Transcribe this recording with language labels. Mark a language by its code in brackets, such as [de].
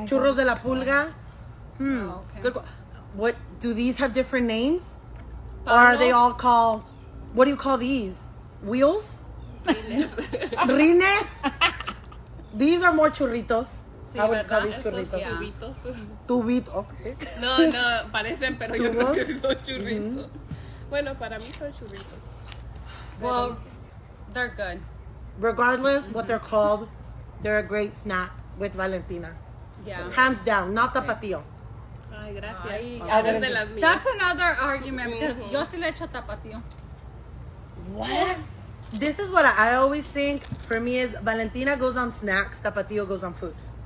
[es] Churros de la pulga. [en] Oh, okay. Good. What do these have different names? Or are they all called? What do you call these? Wheels? [es] Rines? [en] These are more churritos. [es] Sí, [en] I would call [es] ¿verdad? [en] these [es] Esos ya. Tubitos. [en] Tubit, okay. [es] No, no, parecen, pero yo creo que son churritos. Bueno, para mí son churritos. [en] Well, they're good. Regardless what they're called, they're a great snack with Valentina. Yeah. Hands down, not tapatio. [es] Ay, gracias. Ay, Eres de las mías. [en] That's another argument because [es] yo sí le echo tapatío. [en] What? This is what I always think. For me, is Valentina goes on snacks, tapatio goes on food.